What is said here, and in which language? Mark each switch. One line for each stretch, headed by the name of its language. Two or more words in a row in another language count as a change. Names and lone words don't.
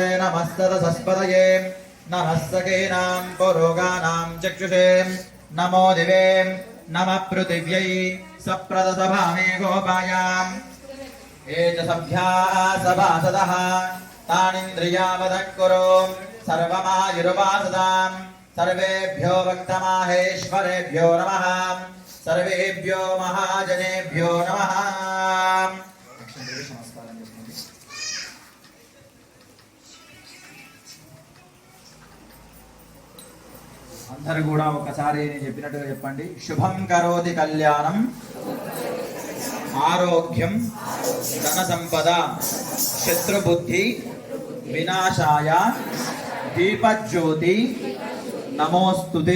Sanskrit: नमः सदसस्पदये नमः सखेनां पुरोगानां चक्षुषे नमो दिवे नमः पृथिव्यै सप्रदसभामे गोपायाम् एतसभ्याः सभासदः तानिन्द्रियावदः कुरु सर्वमायुर्वासदाम् सर्वेभ्यो भक्तमाहेश्वरेभ्यो नमः सर्वेभ्यो महाजनेभ्यो नमः.
Telugu: అందరూ కూడా ఒకసారి నేను చెప్పినట్టుగా చెప్పండి.
Sanskrit: శుభం కరోతి కళ్యాణం ఆరోగ్యం ధన సంపద శత్రుబుద్ధి వినాశాయ దీపజ్యోతి నమోస్తుతే.